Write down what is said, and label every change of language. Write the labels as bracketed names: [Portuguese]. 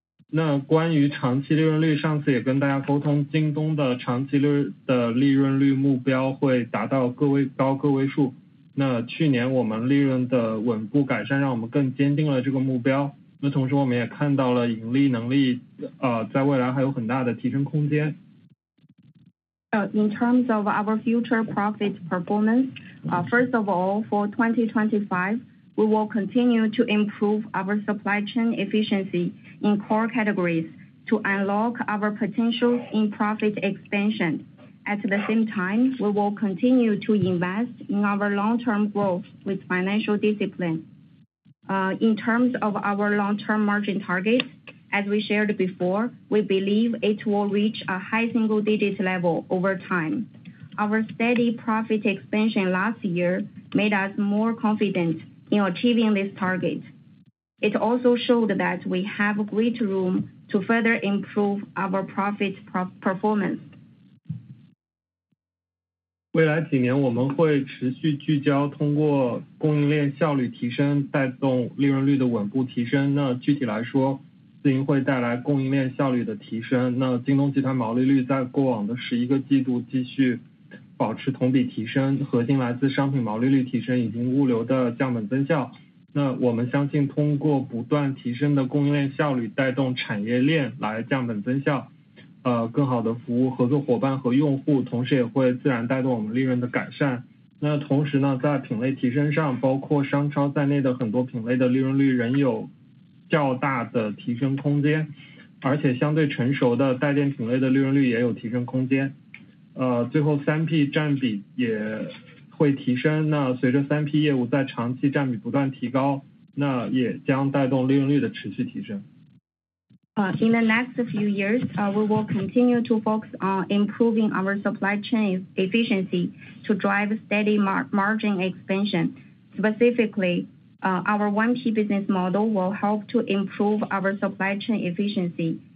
[Chinese] 那关于长期利润率，上次也跟大家沟通，京东的长期的利润率目标会达到个位数。那去年我们利润的稳步改善，让我们更坚定了这个目标。那同时我们也看到了盈利能力在未来还有很大的提升空间。 [English] In terms of our future profit performance, first of all, for 2025, we will continue to improve our supply chain efficiency in core categories to unlock our potential in profit expansion. At the same time, we will continue to invest in our long-term growth with financial discipline. In terms of our long-term margin target, as we shared before, we believe it will reach a high single-digit level over time. Our steady profit expansion last year made us more confident in achieving this target. It also showed that we have great room to further improve our profit performance. [Chinese] 未来几年我们会持续聚焦通过供应链效率提升带动利润率的稳步提升。那具体来说，自营会带来供应链效率的提升。那京东集团毛利率在过往的11个季度继续保持同比提升，核心来自商品毛利率提升以及物流的降本增效。那我们相信通过不断提升的供应链效率带动产业链来降本增效，更好的服务合作伙伴和用户，同时也会自然带动我们利润的改善。那同时呢，在品类提升上，包括商超在内的很多品类的利润率仍有较大的提升空间，而且相对成熟的带电品类的利润率也有提升空间。最后 3P 占比也会提升，那随着 3P 业务在长期占比不断提高，那也将带动利润率的持续提升。 [English] In the next few years, we will continue to focus on improving our supply chain efficiency to drive steady margin expansion. Specifically, our 1P business model will help to improve our supply chain efficiency.